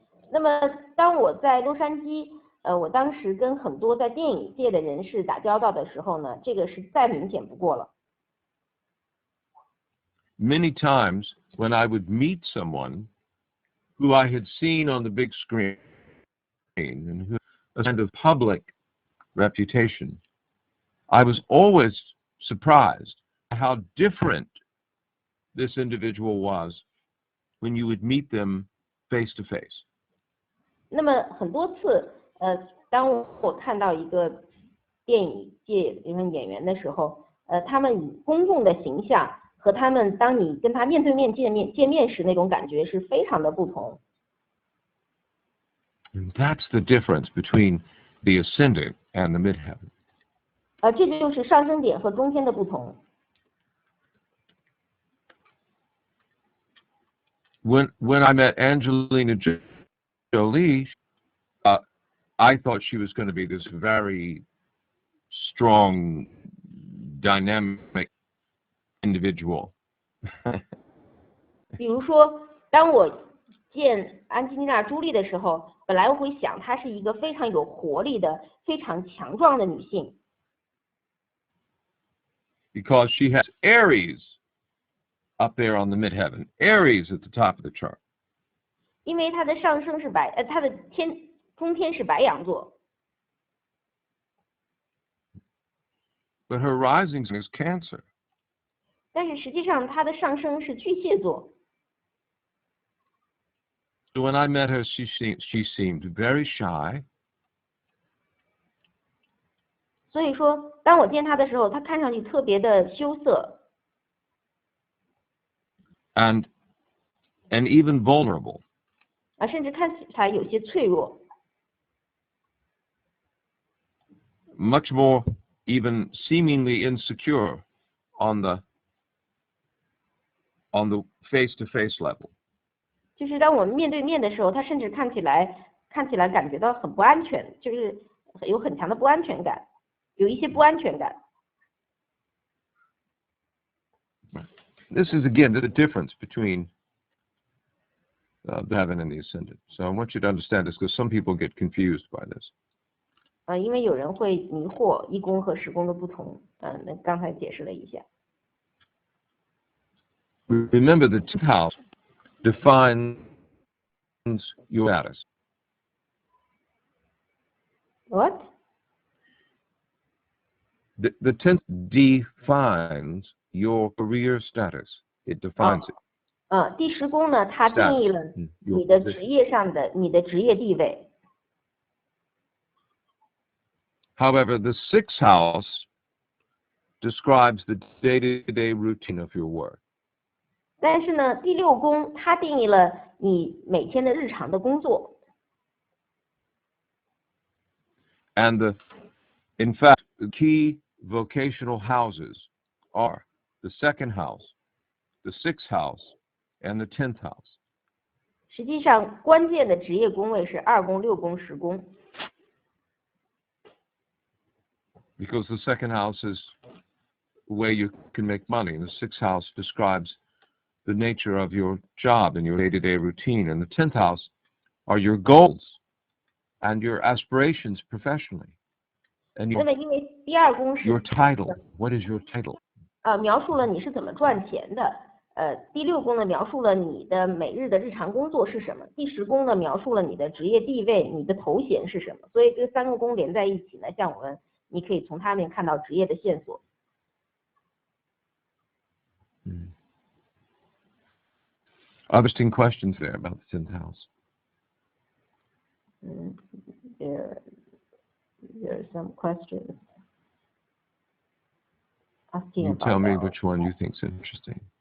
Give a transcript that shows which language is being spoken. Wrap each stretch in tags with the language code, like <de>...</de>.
<zh>那么当我在洛杉矶我当时跟很多在电影界的人士打交道的时候呢，这个是再明显不过了。</zh> <en>Many times when I would meet someone who I had seen on the big screen and who had a kind of public reputation, I was always surprised how different this individual was when you would meet them face to face.</en> <zh>那么很多次，当我看到一个电影界一个演员的时候，他们以公众的形象和他们当你跟他面对面见面时那种感觉是非常的不同。</zh> <en>And that's the difference between the ascendant and the midheaven.</en> <zh>这就是上升点和中间的不同。</zh> <en>When I met Angelina Jolie, I thought she was going to be this very strong, dynamic individual.</en> <zh>比如说，当我见安吉丽娜·朱莉的时候，本来我会想她是一个非常有活力的、非常强壮的女性。</zh> <en>Because she has Aries up there on the midheaven, Aries at the top of the chart.</en> <zh>因为她的上升是她的中天是白羊座。</zh> <en>But her rising is Cancer.</en> <zh>但是实际上她的上升是巨蟹座。</zh> <en>So when I met her, she seemed very shy.</en> <zh>所以说，当我见她的时候，她看上去特别的羞涩。</zh> <en>And even vulnerable.</en> <zh>甚至看起来有些脆弱。</zh> <en>Much more even seemingly insecure on the face-to-face level.</en> <zh>就是当我们面对面的时候，他甚至看起来感觉到很不安全，就是有很强的不安全感，有一些不安全感。</zh> <en>This is again the difference between the heaven and the ascendant. So I want you to understand this because some people get confused by this.</en> <zh>因为有人会迷惑一宫和十宫的不同，那刚才解释了一下。</zh> <en>Remember, the 10th house defines your status. What? The 10th defines your career status. It defines it.</en> <zh>第十宫呢，它定义了你的职业上的你的职业地位。</zh> <en>However, the 6th house describes the day-to-day routine of your work.</en> <zh>但是呢，第六宫它定义了你每天的日常的工作。</zh> <en>And in fact, the key vocational houses are the 2nd house, the 6th house, and the 10th house.</en> <zh>实际上，关键的职业宫位是2宫、6宫、10宫。</zh> <en>Because the 2nd house is where you can make money, and the 6th house describes the nature of your job and your day-to-day routine, and the 10th house are your goals and your aspirations professionally. And</en> <zh>那么，因为第2宫是</zh> <en>your title. What is your title?</en> <zh>描述了你是怎么赚钱的。第6宫呢，描述了你的每日的日常工作是什么。第10宫呢，描述了你的职业地位、你的头衔是什么。所以这3个宫连在一起呢，像我们，你可以从它们看到职业的线索。</zh> <en>Interesting questions there about the 10th house. There are some questions. You tell me which one you think is interesting.</en>